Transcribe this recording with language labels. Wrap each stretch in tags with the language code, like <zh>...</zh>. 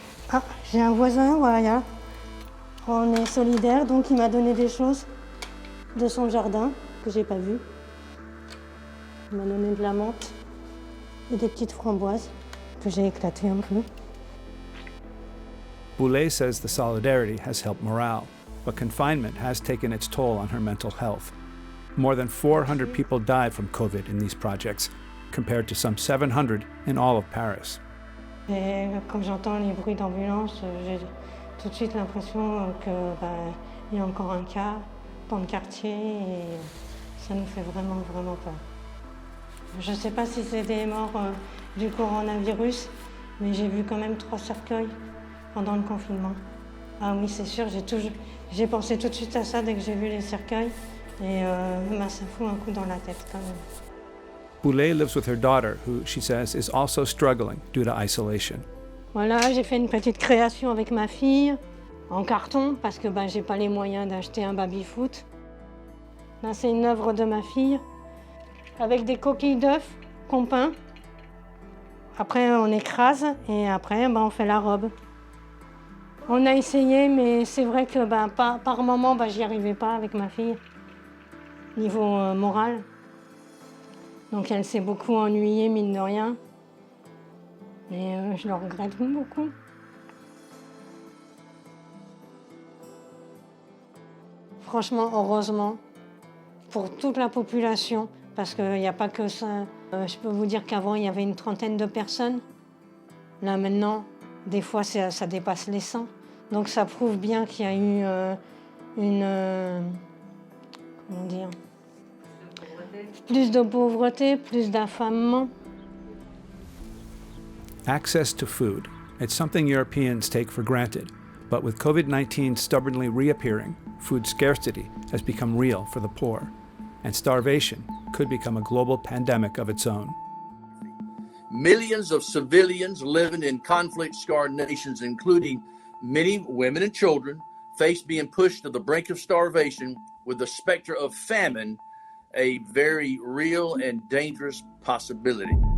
<fr>Ah, j'ai un voisin, voilà. On est solidaires, donc il m'a donné des choses de son jardin que j'ai pas vues. Il m'a donné de la menthe et des petites framboises que j'ai éclatées un peu.</fr> <en>Boulet says the solidarity has helped morale, but confinement has taken its toll on her mental health. More than 400 people died from COVID in these projects, compared to some 700 in all of Paris.</en> <fr>Et quand j'entends les bruits d'ambulance, j'ai tout de suite l'impression qu'il y a encore un cas dans le quartier et ça nous fait vraiment, vraiment peur. Je ne sais pas si c'est des morts du coronavirus, mais j'ai vu quand même 3 cercueils pendant le confinement. Ah oui, c'est sûr, j'ai pensé tout de suite à ça dès que j'ai vu les cercueils et ça fout un coup dans la tête quand même.</fr> <en>Boulet lives with her daughter, who she says is also struggling due to isolation.</en> <fr>Voilà, j'ai fait une petite création avec ma fille, en carton, parce que j'ai pas les moyens d'acheter un baby-foot. Là, c'est une œuvre de ma fille, avec des coquilles d'œufs qu'on peint. Après, on écrase et après, on fait la robe. On a essayé, mais c'est vrai que par moment, j'y arrivais pas avec ma fille, niveau moral. Donc elle s'est beaucoup ennuyée, mine de rien. Et je le regrette beaucoup. Franchement, heureusement, pour toute la population, parce qu'il n'y a pas que ça. Je peux vous dire qu'avant, il y avait une trentaine de personnes. Là, maintenant, des fois, ça dépasse les 100. Donc, ça prouve bien qu'il y a eu comment dire, plus de pauvreté, plus d'affamement.</fr> <en>Access to food. It's something Europeans take for granted. But with COVID-19 stubbornly reappearing, food scarcity has become real for the poor. And starvation could become a global pandemic of its own. Millions of civilians living in conflict-scarred nations, including many women and children, face being pushed to the brink of starvation, with the specter of famine a very real and dangerous possibility.</en>